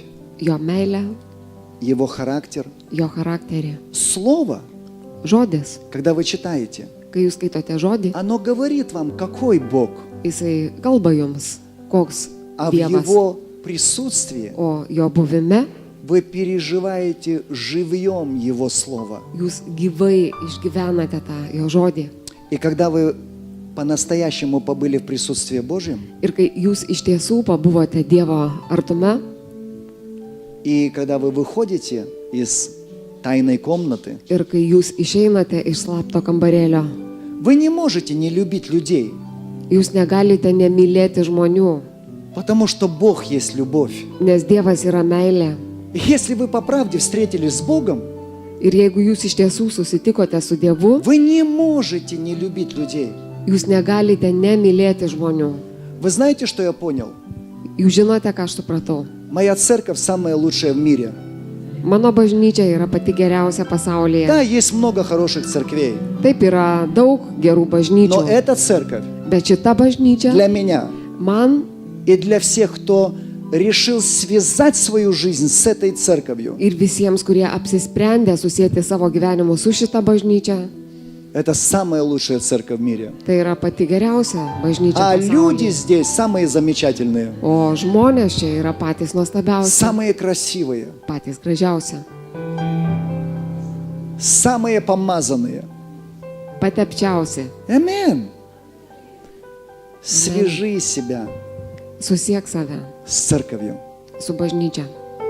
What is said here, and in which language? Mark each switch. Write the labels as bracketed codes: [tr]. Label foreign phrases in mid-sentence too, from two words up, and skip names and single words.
[lt] Jo meilę, [ru] Его характер. [lt] jo charakterį. [ru] Слово, [lt] Žodis, [ru] когда вы читаете, [lt] kai jūs skaitote žodį, [ru] оно говорит вам, какой Бог. [lt] jisai kalba jums, koks [ru] А в [lt] Dievas. [ru] Его присутствии [lt] O jo buvime [ru] вы переживаете живьем Его Слово. [lt] jūs gyvai išgyvenate tą jo žodį. [ru] И когда вы по-настоящему побыли в присутствии Божьем, [lt] Ir kai jūs iš tiesų pabuvote Dievo artume, [ru] и когда вы выходите из тайной комнаты, [lt] ir kai jūs išeinate iš slapto kambarėlio, [ru] вы не можете не любить людей, [lt] jūs negalite nemylėti žmonių, [ru] потому что Бог есть любовь. [lt] nes Dievas yra meilė. [ru] И если вы по правде встретились с Богом, [lt] Ir jeigu jūs iš tiesų susitikote su Dievu, [ru] вы не можете не любить людей. [lt] jūs negalite nemylėti žmonių. [ru] Вы знаете, что я понял? [lt] Jūs žinote, ką aš supratau. [ru] Моя церковь самая лучшая в мире. [lt] Mano bažnyčia yra pati geriausia pasaulyje. [ru] Да, есть много хороших церквей, [lt] Taip yra daug gerų [ru] но [lt] bažnyčių, [ru] эта церковь [lt] bet šita bažnyčia [ru] для меня [lt] man [ru] и для всех, кто решил связать свою жизнь с этой церковью, [lt] ir visiems, kurie apsisprendė susijęti savo gyvenimus su šita bažnyčia, [ru] это самая лучшая церковь в мире. [lt] tai yra pati geriausia bažnyčia [ru] А люди [lt] pasaulyje. [ru] здесь самые замечательные, [lt] O žmonės čia yra patys nuostabiausi, [ru] самые красивые, [lt] patys gražiausi, [ru] самые помазанные. [lt] patepčiausi. [ru] Аминь. Свяжи себя [lt] Susiek save [ru] с церковью. [lt] su bažnyčia.